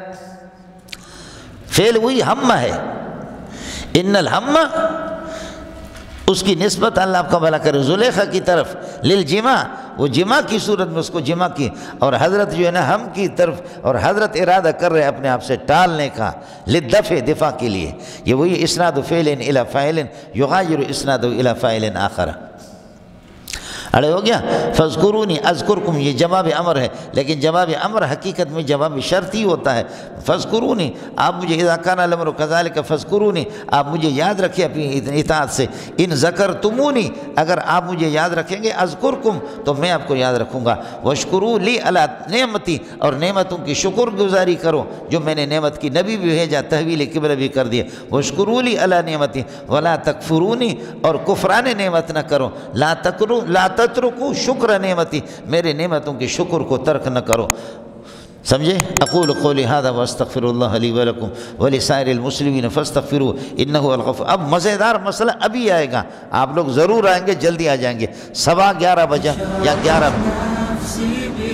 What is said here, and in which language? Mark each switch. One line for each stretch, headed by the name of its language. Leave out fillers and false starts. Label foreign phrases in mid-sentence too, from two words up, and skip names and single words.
Urdu: فعل وہی ہم ہے،
Arabic: ان الہم،
Urdu: اس کی نسبت اللہ آپ کا بھلا کرے زلیخا کی طرف، للجماع، وہ جماع کی صورت میں اس کو جماع کی، اور حضرت جو ہے نا ہم کی طرف، اور حضرت ارادہ کر رہے اپنے آپ سے ٹالنے کا، للدفع، دفاع کے لیے۔ یہ وہی
Arabic: اسناد فعل الی فاعل یغایر اسناد الی فاعل آخر۔
Urdu: اڑے ہو گیا؟
Arabic: فاذکرونی اذکرکم،
Urdu: یہ جواب امر ہے، لیکن جواب امر حقیقت میں جواب شرط ہی ہوتا ہے۔ فاذکرونی، آپ مجھے
Arabic: اذا کان الامر کذالک فاذکرونی،
Urdu: آپ مجھے یاد رکھیں اپنی اطاعت سے۔
Arabic: ان ذکرتمونی،
Urdu: اگر آپ مجھے یاد رکھیں گے، اذکرکم، تو میں آپ کو یاد رکھوں گا۔
Arabic: واشکروا لی علی نعمتی،
Urdu: اور نعمتوں کی شکر گزاری کرو جو میں نے نعمت کی، نبی بھی بھیجا، تحویل قبلہ بھی کر دیا۔
Arabic: واشکروا لی علی نعمتی ولا تکفرونی،
Urdu: اور کفران نعمت نہ کرو،
Arabic: لا تترکو شکر نعمتی،
Urdu: میرے نعمتوں کی شکر کو ترک نہ کرو۔ سمجھے؟
Arabic: اقول قولی ھذا واستغفر اللہ لی ولکم ولسائر المسلمین فاستغفروہ انہ هو الغفور۔
Urdu: اب مزیدار مسئلہ ابھی آئے گا، آپ لوگ ضرور آئیں گے، جلدی آ جائیں گے، 11:15 بجے یا 11